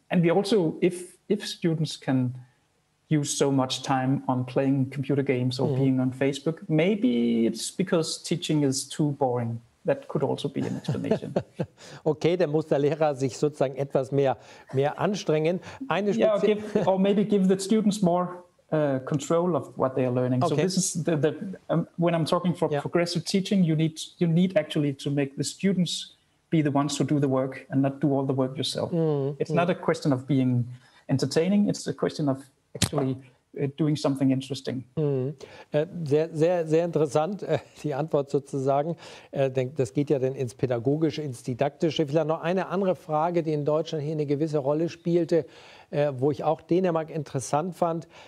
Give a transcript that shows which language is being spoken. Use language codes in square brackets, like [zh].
[en] And we also, if students can use so much time on playing computer games or being on Facebook, maybe it's because teaching is too boring. That could also be an explanation. [de] Okay, dann muss der Lehrer sich sozusagen etwas mehr anstrengen. [en] Or maybe give the students more control of what they are learning. So this is when I'm talking for progressive teaching, you need actually to make the students be the ones who do the work and not do all the work yourself. It's not a question of being entertaining, it's a question of actually doing something interesting. [de] Sehr, sehr, sehr interessant, die Antwort sozusagen. Das geht ja dann ins Pädagogische, ins Didaktische. Vielleicht noch eine andere Frage, die in Deutschland hier eine gewisse Rolle spielte, wo ich auch Dänemark interessant fand.